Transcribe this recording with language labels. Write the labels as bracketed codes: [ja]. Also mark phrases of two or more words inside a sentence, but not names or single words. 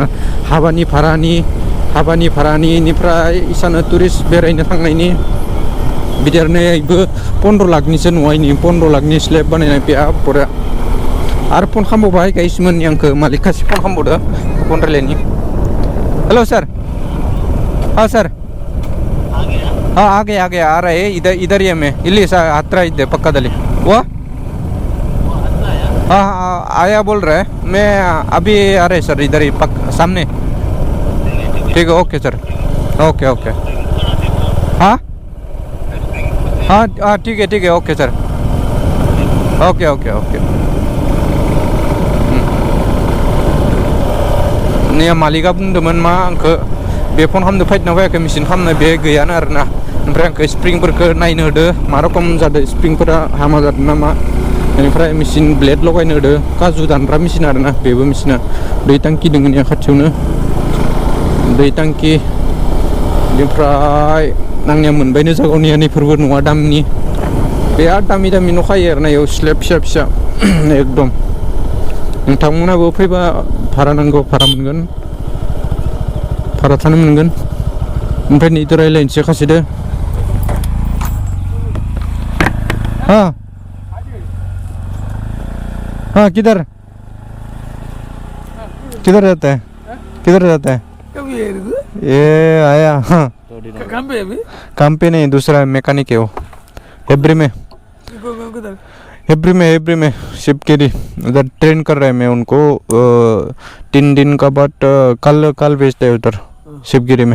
[brx] हाबानि भारानि इनिफ्राय इसानो टुरिस्ट बेरायनो थांनायनि बिदि आरो नैबो 15 लाखनिसो न'आयनि 15 लाखनि स्लेब बानायनाय बे बरिया आरो फन खालामबावबाय गाइसमोननि आंखौ मालिक खासे फन खालामबावदो फन रायलायनि [hi] हेलो सर हाँ सर हाँ आ गया आ रहा है इधर ही हमें [kn] ಇಲ್ಲಿ ಹತ್ರ ಇದ್ದೆ ಪಕ್ಕದಲ್ಲಿ ವೋ [hi] हाँ आया बोल रहा है मैं अभी आ रहे सर इधर ही सामने ठीक है ओके सर ओके हाँ ठीक है ओके सर ओके [brx] Nih malika बुंदोंमोन मा आंखो बे फन खालामनो फैदोंना फैयाखै मेसिन खालामनो बे गैयानो आरोना ओमफ्राय आंखो स्प्रिंफोरखौ नायनो होदो मा रखम जादों स्प्रिंफोरा हामा जादों नामा बेनिफ्राय मेसिन ब्लेड लगायनो होदो काजु दानग्रा मेसिन आरोना बेबो मेसिना दै टांकि दङ ने खाथियावनो दै टांकि बेनिफ्राय आंनिया मोनबायनो जागावनिया नैफोरबो नङा दामनि बिराद दामि दामि न' खायो आरोना इयाव स्लेब फिसा फिसा एकदम नोंथांमोनाबो फैबा भारा नांगौ भारा मोनगोन भारा थानो मोनगोन ओमफ्राय नै रायलायनोसै खासेदो [hi] हाँ हाँ किधर किधर जाता है किधर जाता है ये आया हाँ काम पे नहीं दूसरा मैकेनिक है वो हेब्री में शिवगिरी उधर ट्रेन कर रहे हैं मैं उनको 3 दिन का बाद कल भेजते हैं उधर शिवगिरी में